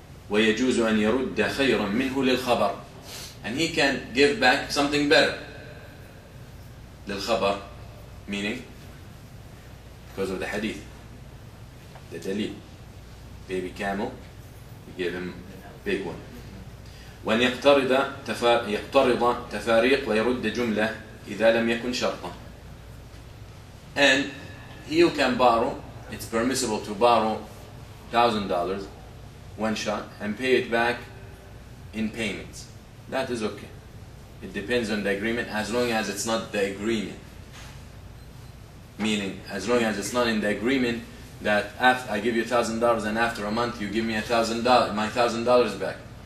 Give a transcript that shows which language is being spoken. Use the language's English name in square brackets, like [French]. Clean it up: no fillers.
[Arabic] وَيَجُوزُ أَنْ يَرُدَّ خَيْرًا مِنْهُ لِلْخَبَرِ. [English] And he can give back something better. للخبر, meaning because of the hadith, the dalil. Baby camel, we gave him big one. [Arabic] وأن يقترض تفاريق ويرد جملة إذا لم يكن شرطا. [English] And he who can borrow, it's permissible to borrow $1,000 one shot and pay it back in payments. That is okay. It depends on the agreement, as long as it's not the agreement. Meaning, as long as it's not in the agreement that after I give you $1,000 and after a month you give me $1,000, my $1,000 back.